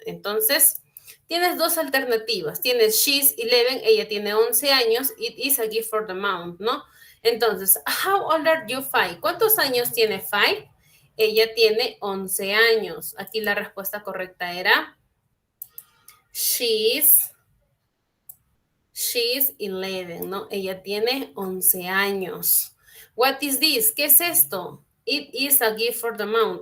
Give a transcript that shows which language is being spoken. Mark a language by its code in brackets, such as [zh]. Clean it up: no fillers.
[es] Entonces, tienes dos alternativas. Tienes [en] she's 11, [es] ella tiene 11 años. [en] It is a gift for the mom, ¿no? Entonces, how old are you 5? [es] ¿Cuántos años tiene 5? Ella tiene 11 años. Aquí la respuesta correcta era [en] she's 11, [es] ¿no? Ella tiene 11 años. [en] What is this? [es] ¿Qué es esto? [en] It is a gift for the mom.